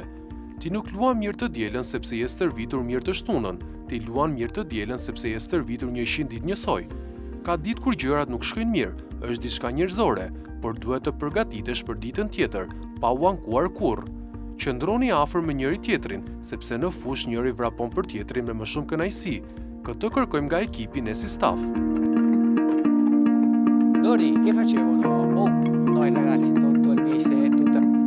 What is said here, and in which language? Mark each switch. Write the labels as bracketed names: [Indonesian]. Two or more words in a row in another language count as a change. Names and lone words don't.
[Albanian] Ti nuk luan mirë të dielën sepse je stërvitur mirë të shtunën, ti luan mirë të dielën sepse je stërvitur 100 ditë njësoj. Ka ditë kur gjërat nuk shkojnë mirë, është diçka njerëzore, por duhet të përgatitesh për ditën tjetër, pa u ankuar kurrë. Qëndroni afër me njëri tjetrin, sepse në fush njëri vrapon për tjetrin me më shumë kënaqësi. Këtë kërkojmë nga ekipi ne si staff. [Italian] Dori, che facevano? Oh, noi ragazzi, tutto il mister, tutta...